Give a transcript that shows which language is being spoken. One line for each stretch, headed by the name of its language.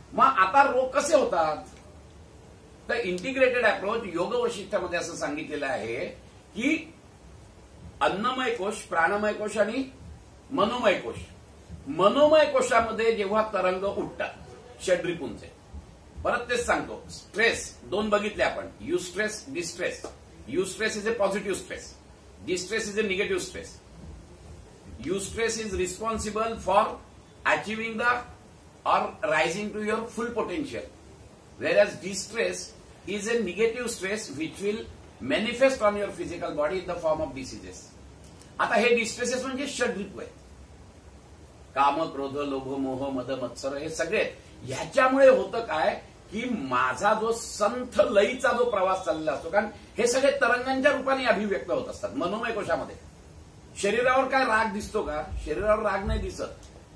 Marathi: मग आता रोग कसे होतात, तर इंटिग्रेटेड अप्रोच योग वैशिष्ट्यामध्ये असं सांगितलेलं आहे की अन्नमय कोश, प्राणमय कोश आणि मनोमय कोश. मनोमय कोशामध्ये जेव्हा तरंग उठतात षड्रिपूंचे, परत तेच सांगतो, स्ट्रेस दोन बघितले आपण, you stress, distress.
English: Eustress is a positive stress, distress is a negative stress. Eustress is responsible for achieving the or rising to your full potential, whereas distress is a negative stress which will manifest on your physical body in the form of diseases.
Marathi: आता हे distresses म्हणजे षड्रिपू आहे, काम, क्रोध, लोभ, मोह, मद, मत्सर, हे सगळे. ह्याच्यामुळे होतं काय की माझा जो संथ लयीचा जो प्रवास चाललेला असतो, कारण हे सगळे तरंगांच्या रूपाने अभिव्यक्त होत असतात मनोमय कोशामध्ये. शरीरावर काय राग दिसतो का, शरीरावर राग नाही दिसत,